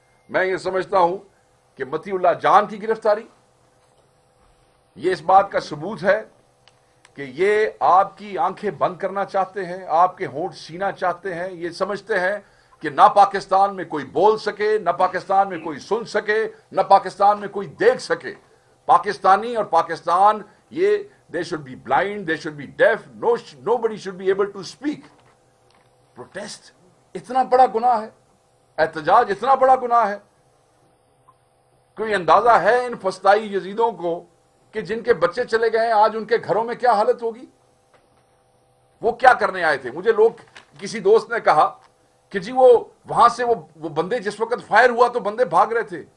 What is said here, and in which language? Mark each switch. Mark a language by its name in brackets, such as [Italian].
[Urdu] میں یہ سمجھتا ہوں کہ متی اللہ جان کی گرفتاری یہ اس بات کا ثبوت ہے کہ یہ آپ کی آنکھیں بند کرنا چاہتے ہیں، آپ کے ہونٹ سینا چاہتے ہیں. یہ سمجھتے ہیں کہ نہ پاکستان میں کوئی بول سکے، نہ پاکستان میں کوئی سن سکے، نہ پاکستان میں کوئی دیکھ سکے. پاکستانی اور پاکستان یہ [English] they should be blind, they should be deaf, nobody should be able to speak. [Urdu] Protest اتنا بڑا گناہ ہے، احتجاج اتنا بڑا گناہ ہے. کوئی اندازہ ہے ان فسطائی یزیدوں کو کہ جن کے بچے چلے گئے ہیں آج ان کے گھروں میں کیا حالت ہوگی؟ وہ کیا کرنے آئے تھے؟ مجھے لوگ، کسی دوست نے کہا کہ جی وہ وہاں سے وہ بندے جس وقت فائر ہوا تو بندے بھاگ رہے تھے.